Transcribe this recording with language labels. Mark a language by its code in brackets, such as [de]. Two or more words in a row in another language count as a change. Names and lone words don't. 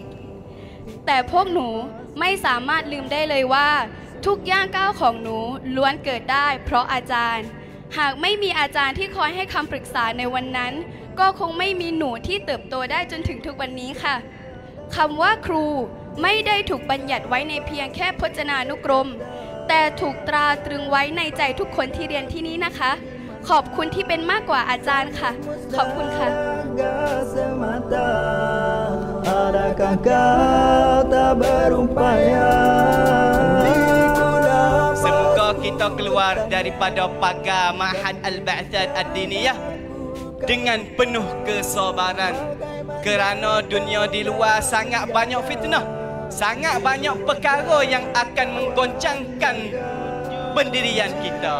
[th] แต่พวกหนูไม่สามารถลืมได้เลยว่าทุกย่างก้าวของหนูล้วนเกิดได้เพราะอาจารย์หากไม่มีอาจารย์ที่คอยให้คำปรึกษาในวันนั้นก็คงไม่มีหนูที่เติบโตได้จนถึงทุกวันนี้ค่ะคำว่าครูไม่ได้ถูกบัญญัติไว้ในเพียงแค่พจนานุกรมแต่ถูกตราตรึงไว้ในใจทุกคนที่เรียนที่นี้นะคะขอบคุณที่เป็นมากกว่าอาจารย์ค่ะขอบคุณค่ะ [ms] Semoga kita keluar daripada pagar Ma'had Al-Ba'thad Ad-Diniyah dengan penuh kesabaran kerana dunia di luar sangat banyak fitnah, sangat banyak perkara yang akan menggoncangkan pendirian kita.